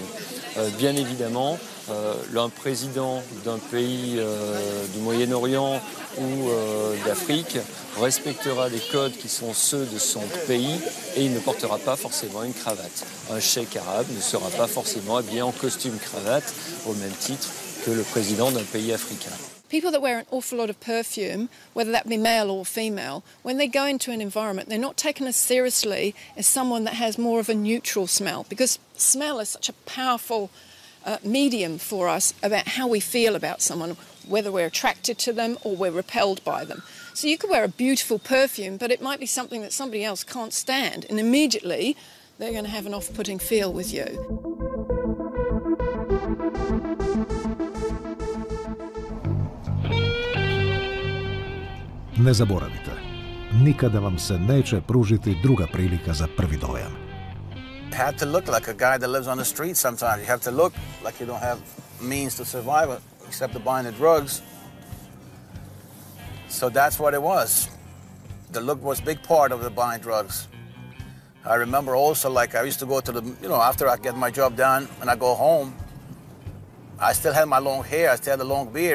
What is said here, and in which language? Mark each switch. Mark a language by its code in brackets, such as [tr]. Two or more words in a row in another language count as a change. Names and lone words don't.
[fr] Bien évidemment, un président d'un pays du Moyen-Orient ou d'Afrique respectera les codes qui sont ceux de son pays et il ne portera pas forcément une cravate. Un cheikh arabe ne sera pas forcément habillé en costume cravate au même titre que le président d'un pays africain. [en] People that wear an awful lot of perfume, whether that be male or female, when they go into an environment, they're not taken as seriously as someone that has more of a neutral smell, because smell is such a powerful medium for us about how we feel about someone, whether we're attracted to them or we're repelled by them. So you could wear a beautiful perfume, but it might be something that somebody else can't stand, and immediately they're going to have an off-putting feel with you. [hr] Ne zaboravite, nikada vam se neće pružiti druga prilika za prvi dojam. [en] You have to look like a guy that lives on the street sometimes. You have to look like you don't have means to survive except to buying the drugs. So that's what it was. The look was a big part of the buying drugs. I remember also, like, I used to go to the, after I get my job done and I go home, I still had my long hair, I still had a long beard.